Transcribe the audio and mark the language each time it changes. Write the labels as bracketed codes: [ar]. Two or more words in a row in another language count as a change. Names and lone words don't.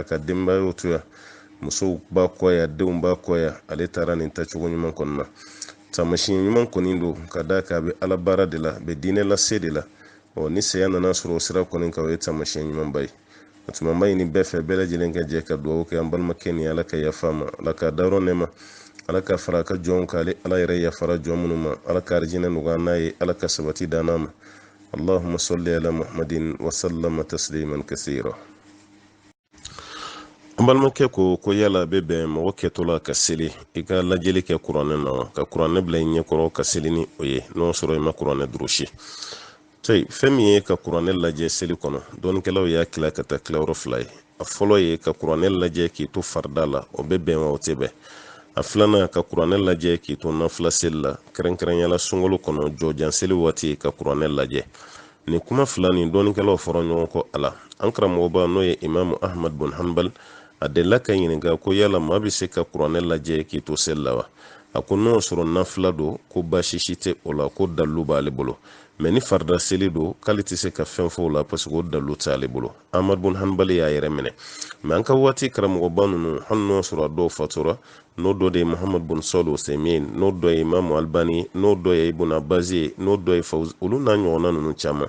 [bm] ka denbayaw to yan musow b'a kɔya denw b'a kɔya ale taara nin tacogo ɲuman kɔni na taamasiyɛn ɲuman kɔni don ka d'a kan a bɛ ala baara de la a bɛ diinɛ lase de la ni saya nana sɔrɔ o sira kɔni kan o ye taamasiyɛn ɲumanba ye o tuma n b'a ɲini bɛɛ fɛ bɛɛ lajɛlen ka jɛ ka duwawu kɛ an balimakɛ ni ala ka yafa ma ala ka dayɔrɔ nɛɛma ala ka fara a ka jɔnw kan ala yɛrɛ yafara jɔn minnu ma ala ka arijinɛ nɔgɔya n'a ye ala ka sabati d'an ma [ar] اللهم صل على محمد وسلم تسليما كثيرا [bm] an balimakɛ ko yala bɛ bɛn mɔgɔ kɛtɔla ka seli i ka lajɛli kɛ kuranɛ na ka kuranɛ bila i ɲɛkɔrɔ ka seli ni o ye n'o sɔrɔ i ma kuranɛ durusi fɛn min ye ka kuranɛ lajɛ seli kɔnɔ dɔɔnikɛlaw y'a tila ka taa tilayɔrɔ 2 ye a fɔlɔ ye ka kuranɛ lajɛ k'i to farida la o bɛ bɛn wa o tɛ bɛn a filanan ka kuranɛ lajɛ k'i to nafila seli la kɛrɛnkɛrɛnyala sunkalo kɔnɔ jɔjan seli waati ka kuranɛ lajɛ nin kuma fila nin dɔɔnikɛlaw fɔra ɲɔgɔn kɔ a la an karamɔgɔba n'o ye imamu Ahmad bin Hanbal a delila ka ɲininka ko yala maa bɛ se ka kuranɛ lajɛ k'i to seli la wa a ko n'o sɔrɔ nafila don ko baasi si tɛ o la ko dalilu b'ale bolo mais ni farda seli do k'ale tɛ se ka fɛn fɔ o la [fr] parce que [bm] o dalu t'ale bolo. Ahmad bun Hanbali y'a yɛrɛ minɛ, mais an ka waati karamɔgɔba ninnu hali n'o sɔrɔ a dɔw fatura, n'o dɔ de ye Muhammad bun Salih Uthaymin, n'o dɔ ye Imam Albani, n'o dɔ ye Ibn Abbas ye, n'o dɔ ye Fawzi, olu n'a ɲɔgɔnna ninnu caman.